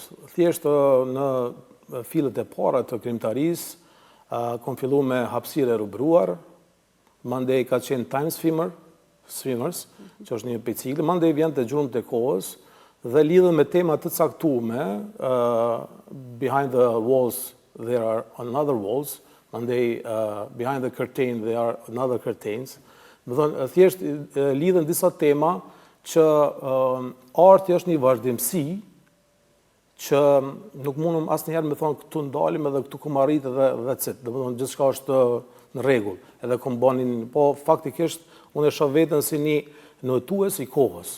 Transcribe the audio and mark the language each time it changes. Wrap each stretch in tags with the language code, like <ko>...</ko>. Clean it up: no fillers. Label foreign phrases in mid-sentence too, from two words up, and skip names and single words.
<sq>Thjesht në fillet e para të krimtarisë, kom fillu me hapësirë e rubruar, mandej ka qenë Time Swimmers, që është një pejcikli, mandej vjen të gjurmë të kohës, dhe lidhën me tema të caktume,</sq> <en>behind the walls there are another walls, mandej behind the curtain there are another curtains,</en> <sq>Më thonë, thjesht lidhen disa tema që arti është një vazhdimsi që nuk mundëm asnjëherë me thonë këtu ndalim edhe këtu kom arrit edhe cit. Dhe më thonë, gjithçka është në rregull. Edhe kom banin, po faktikisht unë e shoh veten si një notues i kohës.</sq>